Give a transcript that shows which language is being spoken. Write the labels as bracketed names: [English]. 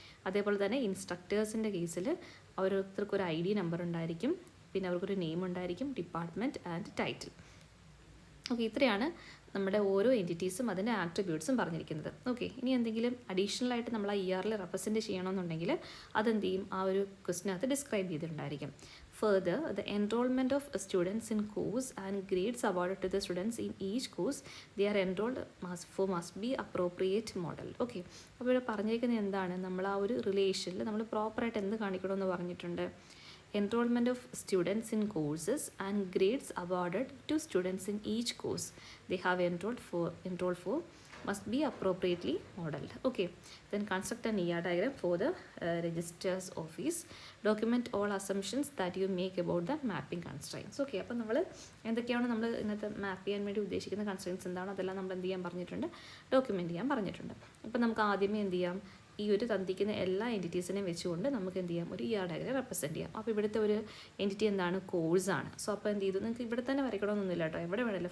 [Malayalam] അതേപോലെ തന്നെ ഇൻസ്ട്രക്ടേഴ്സിൻ്റെ കേസിൽ ഓരോരുത്തർക്കൊരു ID നമ്പർ ഉണ്ടായിരിക്കും, പിന്നെ അവർക്കൊരു നെയിം ഉണ്ടായിരിക്കും, ഡിപ്പാർട്ട്മെൻറ്റ് ആൻഡ് ടൈറ്റിൽ. ഓക്കെ, ഇത്രയാണ് നമ്മുടെ ഓരോ എൻറ്റിറ്റീസും അതിൻ്റെ ആട്രിബ്യൂട്ട്സും പറഞ്ഞിരിക്കുന്നത്. ഓക്കെ, ഇനി എന്തെങ്കിലും അഡീഷണൽ ആയിട്ട് നമ്മൾ ആ ERൽ റെപ്രസെൻറ്റ് ചെയ്യണമെന്നുണ്ടെങ്കിൽ അതെന്ത് ചെയ്യും, ആ ഒരു ക്വസ്റ്റിനകത്ത് describe ചെയ്തിട്ടുണ്ടായിരിക്കും. [English] Further, the enrollment of students in course and grades awarded to the students in each course they are enrolled must be appropriate model. [Malayalam] Okay, അപ്പോൾ ഇവിടെ പറഞ്ഞിരിക്കുന്നത് എന്താണ്, നമ്മൾ ആ ഒരു റിലേഷനിൽ നമ്മൾ പ്രോപ്പറായിട്ട് എന്ത് കാണിക്കണമെന്ന് പറഞ്ഞിട്ടുണ്ട്. [English] Enrollment of students in courses and grades awarded to students in each course they have enrolled for must be appropriately modeled. Okay, then construct an diagram for the registrar's office. Document all assumptions that you make about the mapping constraints. [Malayalam] Okay, അപ്പോൾ നമ്മൾ എന്തൊക്കെയാണ് നമ്മൾ ഇന്നത്തെ മാപ്പ് ചെയ്യാൻ വേണ്ടി ഉദ്ദേശിക്കുന്ന constraints എന്താണോ അതെല്ലാം നമ്മൾ എന്ത് ചെയ്യാൻ പറഞ്ഞിട്ടുണ്ട്, ഡോക്യുമെൻറ്റ് ചെയ്യാൻ പറഞ്ഞിട്ടുണ്ട്. അപ്പോൾ നമുക്ക് ആദ്യമേ എന്ത് ചെയ്യാം, ഈ ഒരു തന്നിരിക്കുന്ന എല്ലാ എൻറ്റിറ്റീസിനെയും വെച്ചുകൊണ്ട് നമുക്ക് എന്ത് ചെയ്യാം, ഒരു ഡയഗ്രാം റെപ്രസെൻറ്റ് ചെയ്യാം. അപ്പോൾ ഇവിടുത്തെ ഒരു എൻറ്റിറ്റി എന്താണ്, കോഴ്സാണ്. സോ അപ്പോൾ എന്ത് ചെയ്തു, നിങ്ങൾക്ക് ഇവിടെ തന്നെ വരയ്ക്കണമെന്നൊന്നുമില്ല കേട്ടോ, എവിടെ വേണമല്ലോ.